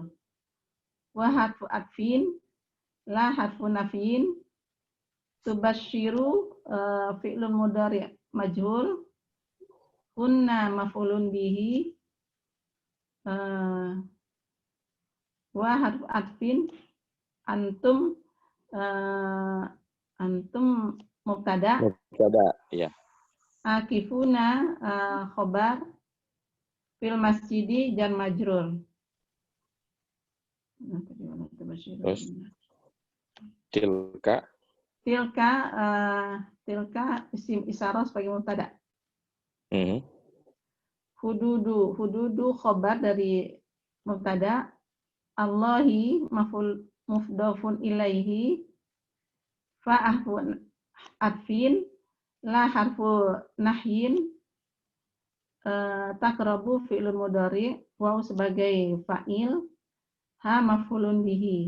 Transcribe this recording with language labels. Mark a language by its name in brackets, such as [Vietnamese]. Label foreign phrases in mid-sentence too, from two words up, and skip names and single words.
[Arabic] وحرف عطف، لا حرف نفي، تباشروا فعل مضارع مجهول، كنّ مفعول به، وحرف عطف، أنتم مبتدأ, [Indonesian] ya. [Arabic] عاكفون خبر، في المسجد جار مجرور. [Indonesian] Terus tilka [Arabic] اسم إشارة [Indonesian] sebagai mubtada. [Arabic] حدود خبر dari مبتدأ، الله مضاف إليه، فحرف عطف، لا حرف نهي، تقربوا فعل مضارع، واو sebagai فاعل، ها مفعول به.